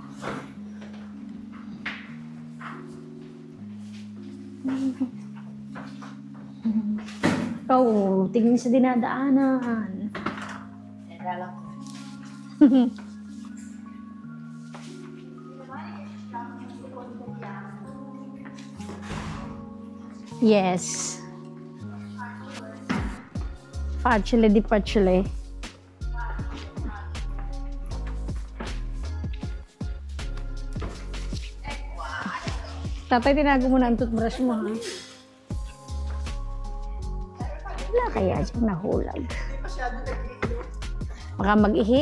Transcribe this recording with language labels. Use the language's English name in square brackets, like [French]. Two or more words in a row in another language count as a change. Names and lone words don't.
[Filipino] Oh, tingin sa dinadaanan. Yes. [Italian] Facile di facile. [Filipino] Tatay, tinago mo na ang toothbrush mo, ha? Wala kaya siyang nahulag. Baka mag-ihi.